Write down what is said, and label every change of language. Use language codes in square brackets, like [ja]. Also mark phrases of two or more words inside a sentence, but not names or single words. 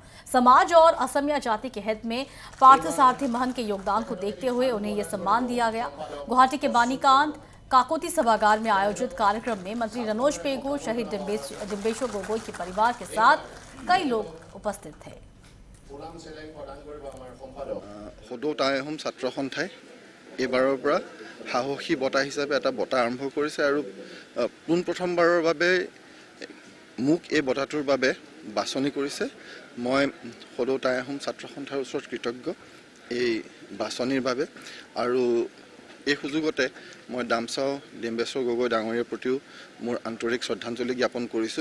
[hi] समाज और असमिया जाति के हित में पार्थसारथी महंत के योगदान को देखते हुए उन्हें यह सम्मान दिया गया। गुवाहाटी के बानीकांड काकोती सभागार में आयोजित कार्यक्रम में मंत्री रनोज पेगू, शहीद डिम्बेश्वर गोगोई के परिवार के साथ कई लोग उपस्थित थे। [as] এইবাৰৰ পৰা সাহসী বঁটা হিচাপে এটা বঁটা আৰম্ভ কৰিছে আৰু পোন প্ৰথমবাৰৰ বাবে মোক এই বঁটাটোৰ বাবে বাছনি কৰিছে। মই সদৌ টাই আহোম ছাত্ৰ সন্থাৰ ওচৰত কৃতজ্ঞ এই বাছনিৰ বাবে আৰু এই সুযোগতে মই ডামচাও ডিম্বেশ্বৰ গগৈ ডাঙৰীয়াৰ প্ৰতিও মোৰ আন্তৰিক শ্ৰদ্ধাঞ্জলি জ্ঞাপন কৰিছোঁ।